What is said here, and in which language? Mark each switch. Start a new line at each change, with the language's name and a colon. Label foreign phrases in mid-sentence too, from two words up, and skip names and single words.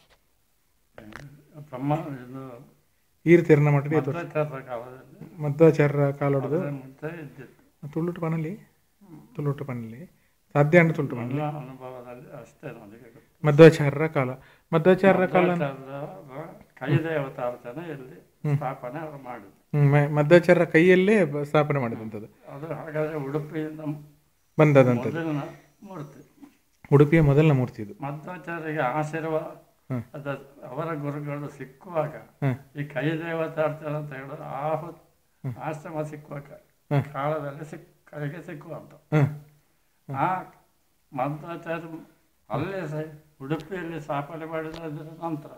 Tulu: ಈರ್ತಿರ್ನ ಮಠ ಮಧ್ವಾಚಾರ್ಯ ಕಾಲೊಡ್ದು ತುಳುಟು ಪಣಲಿ ಸಾಧ್ಯ ಅಂಡ್ ತುಳುಟು ಪಣಲಿ
Kannada: ಮಧ್ವಾಚಾರ್ಯರ ಕಾಲ ಮಧ್ವಾಚಾರ್ಯರ ಕೈಯಲ್ಲೇ ಸ್ಥಾಪನೆ ಮಾಡಿದಂಥದ್ದು ಬಂದದಂಥದ್ದು ಉಡುಪಿಯ ಮೊದಲನೇ ಮೂರ್ತಿ ಇದು ಮಧ್ವಾಚಾರ್ಯರಿಗೆ ಆಶೀರ್ವಾದ ಅವರ ಗುರುಗಳು ಸಿಕ್ಕುವಾಗ ಈ ಕೈ ದೇವತಾರ್ಚನೆ ಅಂತ ಹೇಳೋದು ಆಶ್ರಮ ಸಿಕ್ಕುವಾಗ ಕಾಲದಲ್ಲಿ ಕೈಗೆ ಸಿಕ್ಕುವಂತ ಆ ಮಧ್ವಾಚಾರ್ಯ ಅಲ್ಲೇ ಉಡುಪಿಯಲ್ಲಿ ಸ್ಥಾಪನೆ ಮಾಡಿದ ನಂತರ